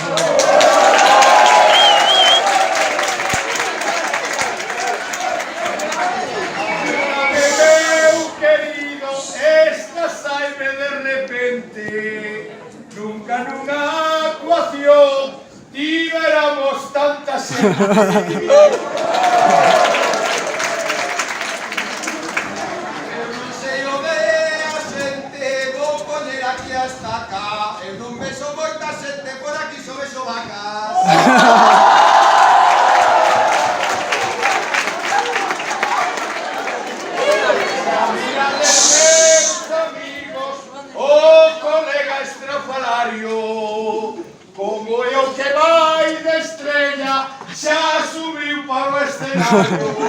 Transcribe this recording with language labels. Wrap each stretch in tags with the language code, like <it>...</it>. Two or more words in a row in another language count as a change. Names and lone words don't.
<es>Nunca en una actuación liberamos tanta gente. No se lo ve</es> <gl>a xente, vou poñer aquí</gl> <es>hasta acá.</es> <gl>Eu non vexo moita xente por aquí, só vexo vacas. Como eu que vai de estrella, xa subiu para o escenario.</gl>